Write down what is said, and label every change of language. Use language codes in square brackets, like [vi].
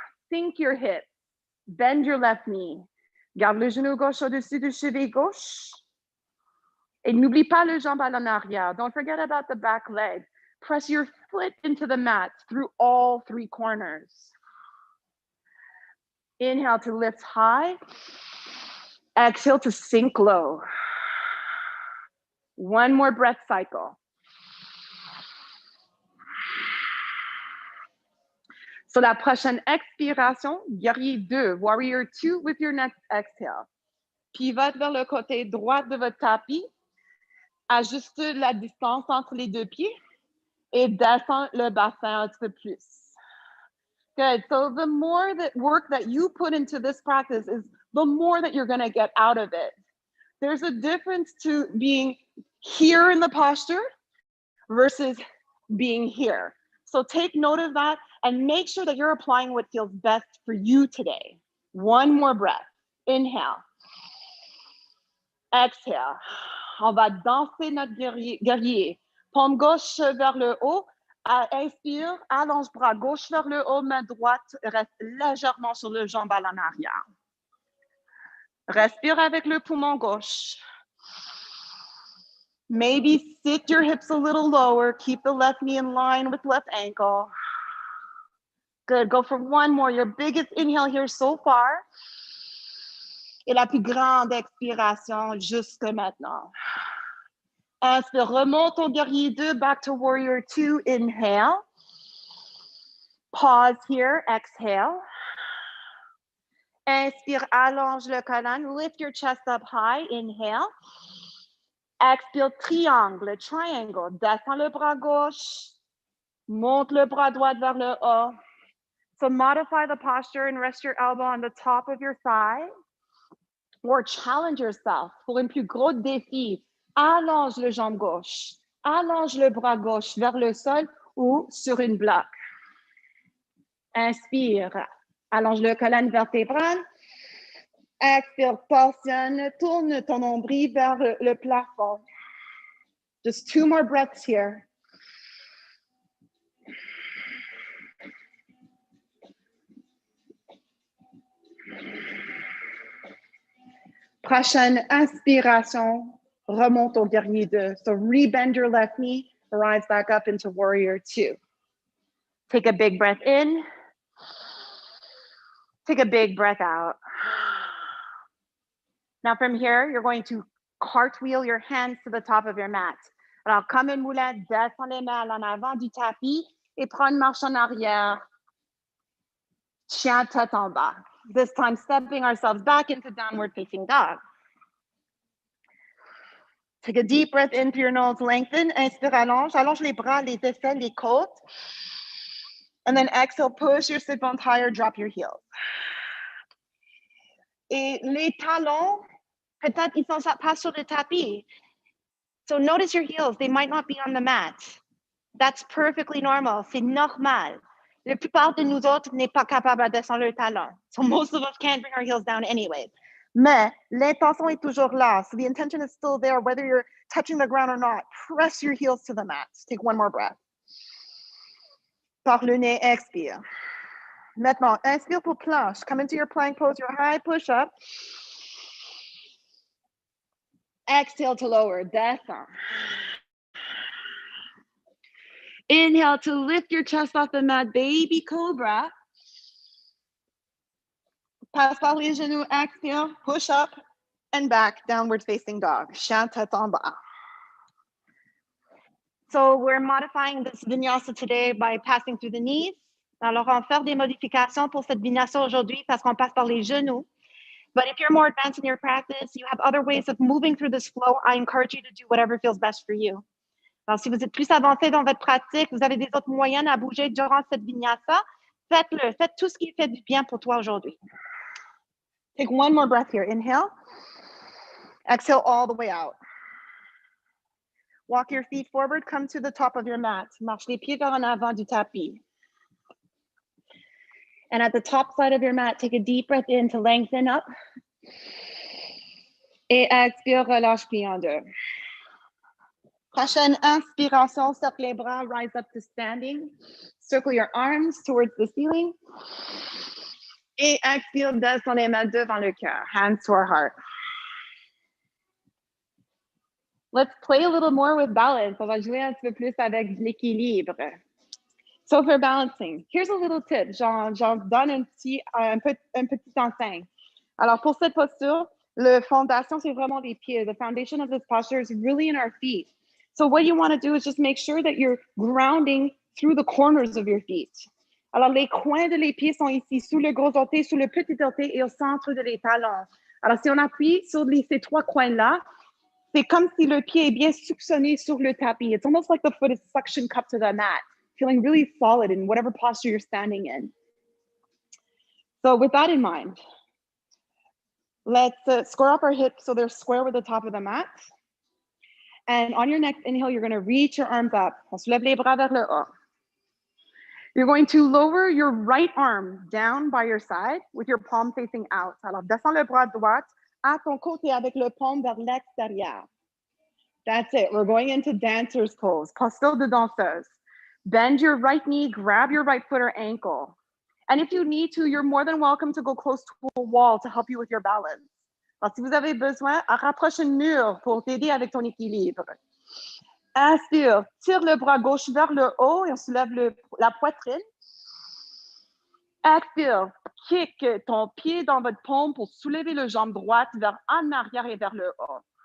[en] Sink your hips, bend your left knee. [fr] Garde le genou gauche au-dessus du cheville gauche. Et n'oublie pas le jambe à l'en arrière. [en] Don't forget about the back leg. Press your foot into the mat through all 3 corners. Inhale to lift high. Exhale to sink low. One more breath cycle. So [fr] la prochaine expiration, guerrier 2, [en] warrior 2 with your next exhale. [fr] Pivote vers le côté droit de votre tapis. Ajuste la distance entre les 2 pieds et descend le bassin un petit peu plus. [en] Good. So the more that work that you put into this practice is the more that you're going to get out of it. There's a difference to being here in the posture versus being here. So take note of that and make sure that you're applying what feels best for you today. One more breath. Inhale. Exhale. [fr] On va danser notre guerrier. Paume gauche vers le haut. Inspire, allonge bras gauche vers le haut, main droite reste légèrement sur le jambe à l'en arrière. Respire avec le poumon gauche. [en] Maybe sit your hips a little lower. Keep the left knee in line with left ankle. Good. Go for one more. Your biggest inhale here so far. [fr] Et la plus grande expiration jusque maintenant. Inspire, remonte au guerrier 2, [en] back to warrior 2. Inhale. Pause here. Exhale. [fr] Inspire, allonge le colonne. [en] Lift your chest up high. Inhale. [fr] Expire, triangle, triangle. Descends le bras gauche. Monte le bras droit vers le haut. [en] So modify the posture and rest your elbow on the top of your thigh. Or challenge yourself [fr] pour un plus gros défi. Allonge le jambe gauche. Allonge le bras gauche vers le sol ou sur une bloc. Inspire, allonge le colonne vertébrale. Expire, portionne, tourne ton nombril vers le plafond. [en] Just 2 more breaths here. [fr] Prochaine inspiration, remonte au guerrier 2. [en] So rebend your left knee, rise back up into warrior 2. Take a big breath in. Take a big breath out. Now from here, you're going to cartwheel your hands to the top of your mat. [fr] Alors, comme une moulette, descends les mains en avant du tapis et prends une marche en arrière. Chien tête en bas. [en] This time, stepping ourselves back into downward facing dog. Take a deep breath in through your nose, lengthen. [fr] Inspire, allonge. Allonge les bras, les aisselles, les côtes. [en] And then exhale, push your sit bones higher, drop your heels. [fr] Et les talons, peut-être ils sont pas sur le tapis. [en] So notice your heels, they might not be on the mat. That's perfectly normal, [fr] c'est normal. La plupart de nous autres n'est pas capable de descendre le talon. [en] So most of us can't bring our heels down anyway. [fr] Mais l'intention est toujours là. [en] So the intention is still there, whether you're touching the ground or not. Press your heels to the mat. Take one more breath. [fr] Par le nez, expire. Maintenant, inspire pour planche. [en] Come into your plank pose, your high push-up. Exhale to lower, descend. Inhale to lift your chest off the mat, baby cobra. [fr] Passe par les genoux, expire, [en] push up and back, downward facing dog. [fr] Chien tête en bas. [en] So we're modifying this vinyasa today by passing through the knees. [fr] Alors, on va faire des modifications pour cette vinyasa aujourd'hui parce qu'on passe par les genoux. [en] But if you're more advanced in your practice, you have other ways of moving through this flow, I encourage you to do whatever feels best for you. [fr] Alors, si vous êtes plus avancé dans votre pratique, vous avez des autres moyens à bouger durant cette vinyasa, faites-le. Faites tout ce qui fait du bien pour toi aujourd'hui. [en] Take one more breath here. Inhale. Exhale all the way out. Walk your feet forward. Come to the top of your mat. [fr] Marche les pieds vers en avant du tapis. [en] And at the top side of your mat, take a deep breath in to lengthen up. [fr] Et expire, relâche, plie en deux. Prochaine inspiration, cercle les bras, [en] rise up to standing. Circle your arms towards the ceiling. [fr] Et expire, descends les mains devant le cœur, [en] hands to our heart. Let's play a little more with balance. [fr] On va jouer un petit peu plus avec l'équilibre. [en] So for balancing, here's a little tip. [fr] J'en donne un petit enseigne. Alors pour cette posture, la fondation, c'est vraiment les pieds. [en] The foundation of this posture is really in our feet. So what you want to do is just make sure that you're grounding through the corners of your feet. [fr] Alors les coins de les pieds sont ici, sous le gros orteil, sous le petit orteil et au centre de les talons. Alors si on appuie sur ces trois coins-là, c'est comme si le pied est bien suctionné sur le tapis. [en] It's almost like the foot is suction cupped to the mat, feeling really solid in whatever posture you're standing in. So with that in mind, let's square up our hips so they're square with the top of the mat. And on your next inhale, you're going to reach your arms up. [fr] On soulève les bras vers le haut. [en] You're going to lower your right arm down by your side with your palm facing out. [fr] Alors, descends le bras droit à ton côté avec le paume vers l'extérieur. [en] That's it. We're going into dancer's pose, [fr] posture de danseuse. [en] Bend your right knee, grab your right foot or ankle. And if you need to, you're more than welcome to go close to a wall to help you with your balance. [fr] Alors, si vous avez besoin, rapproche un mur pour t'aider avec ton équilibre. Inspire, tire le bras gauche vers le haut et on soulève la poitrine. Expire, kick ton pied dans votre paume pour soulever le jambe droite vers en arrière et vers le haut.